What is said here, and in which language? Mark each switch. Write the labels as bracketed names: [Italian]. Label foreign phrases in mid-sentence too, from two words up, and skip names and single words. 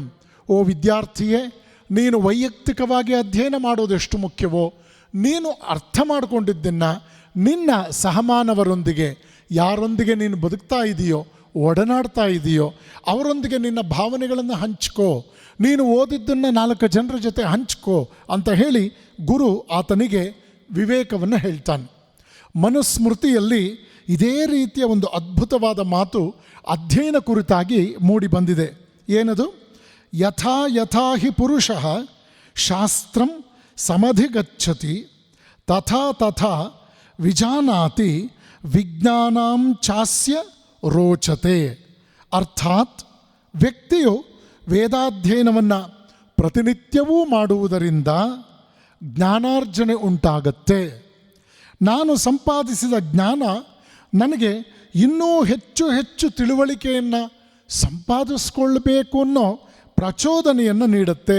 [Kannada] ಓ ವಿದ್ಯಾರ್ಥಿಯೇ, ನೀನು ವೈಯಕ್ತಿಕವಾಗಿ ಅಧ್ಯಯನ ಮಾಡೋದು ಎಷ್ಟು ಮುಖ್ಯವೋ, ನೀನು ಅರ್ಥ ಮಾಡಿಕೊಂಡಿದ್ದನ್ನು ನಿನ್ನ ಸಹಮಾನವರೊಂದಿಗೆ, ಯಾರೊಂದಿಗೆ ನೀನು ಬದುಕ್ತಾ ಇದೆಯೋ, ಒಡನಾಡ್ತಾ ಇದೆಯೋ, ಅವರೊಂದಿಗೆ ನಿನ್ನ ಭಾವನೆಗಳನ್ನು ಹಂಚ್ಕೋ. ನೀನು ಓದಿದ್ದನ್ನು 4 ಜನರ ಜೊತೆ ಹಂಚ್ಕೋ ಅಂತ ಹೇಳಿ ಗುರು ಆತನಿಗೆ ವಿವೇಕವನ್ನು ಹೇಳ್ತಾನೆ. ಮನುಸ್ಮೃತಿಯಲ್ಲಿ ಇದೇ ರೀತಿಯ ಒಂದು ಅದ್ಭುತವಾದ ಮಾತು ಅಧ್ಯಯನ ಕುರಿತಾಗಿ ಮೂಡಿ ಬಂದಿದೆ. ಏನದು? [Sanskrit] ಯಥಾ ಯಥಾ ಹಿ ಪುರುಷಃ ಶಾಸ್ತ್ರಂ ಸಮಧಿಗಚ್ಚತಿ ತಥಾ ತಥಾ ವಿಜಾನಾತಿ ವಿಜ್ಞಾನಾಂ ಚಾಸ್ಯ ರೋಚತೆ. [Kannada] ಅರ್ಥಾತ್ ವ್ಯಕ್ತಿಯು ವೇದಾಧ್ಯಯನವನ್ನು ಪ್ರತಿನಿತ್ಯವೂ ಮಾಡುವುದರಿಂದ ಜ್ಞಾನಾರ್ಜನೆ ಉಂಟಾಗತ್ತೆ. ನಾನು ಸಂಪಾದಿಸಿದ ಜ್ಞಾನ ನನಗೆ ಇನ್ನೂ ಹೆಚ್ಚು ಹೆಚ್ಚು ತಿಳುವಳಿಕೆಯನ್ನು ಸಂಪಾದಿಸ್ಕೊಳ್ಬೇಕು ಅನ್ನೋ ಪ್ರಚೋದನೆಯನ್ನು ನೀಡುತ್ತೆ.